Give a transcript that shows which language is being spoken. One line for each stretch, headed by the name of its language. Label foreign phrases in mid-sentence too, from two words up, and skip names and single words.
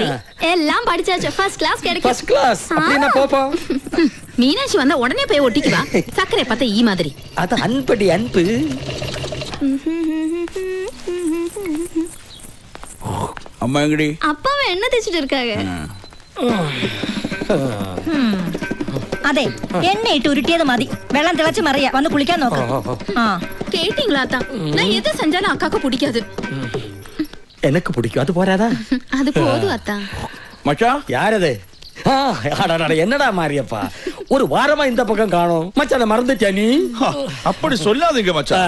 Tamil: எல்லாம் படிச்சாச்சு.
English: first class
Tamil: கிடைக்கும்.
English: first class
Tamil: அப்படினா போப்போம். மீனாட்சி வந்தா உடனே போய் ஒட்டிக்குவா. சக்கரை பார்த்தா ஈ மாதிரி. அது அன்படி அன்பு. அம்மா எங்கடி? அப்பாவை என்ன தேய்ச்சிட்டு இருக்காங்க?
Malayalam: അതെ എണ്ണയിട്ട് ഉരുട്ടിയത് മതി. വെള്ളം തിളച്ച് മറിയ വന്ന് കുളിക്കാൻ നോക്ക്.
Tamil: கேட்டீங்களா அத்தா? நான் எதை செஞ்சாலும் அக்காக்கு பிடிக்காது. எனக்கு பிடிக்கும். அது போறாதா? அது போதும் அத்தா. மச்சான் யாரது? என்னடா மாரியப்பா, ஒரு வாரமா இந்த பக்கம் காணோம். மச்சான் மறந்துட்டியா நீ? அப்படி சொல்லாதீங்க மச்சான்.